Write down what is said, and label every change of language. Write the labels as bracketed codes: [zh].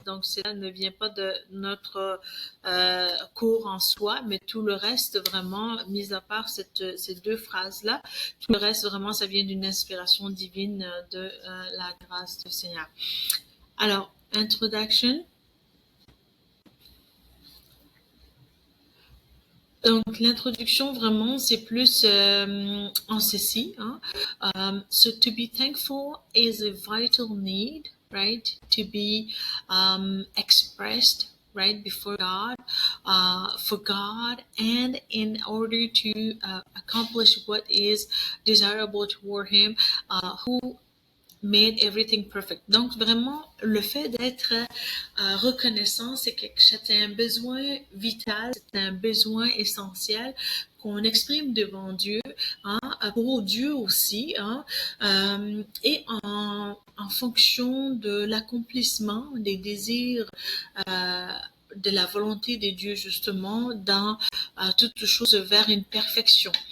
[fr] Donc cela ne vient pas de notre cours en soi, mais tout le reste vraiment, mis à part ces deux phrases là, tout le reste vraiment ça vient d'une inspiration divine de la grâce du Seigneur. Alors, introduction. Donc, l'introduction, vraiment, c'est plus en ceci. [en] So, to be thankful is a vital need, right? To be expressed, right, before God, for God, and in order to accomplish what is desirable toward Him, who made everything perfect. [fr] Donc vraiment, le fait d'être reconnaissant, c'est un besoin vital, c'est un besoin essentiel qu'on exprime devant Dieu, hein, pour Dieu aussi, hein, et en fonction de l'accomplissement des désirs, de la volonté de Dieu justement dans toutes choses vers une perfection.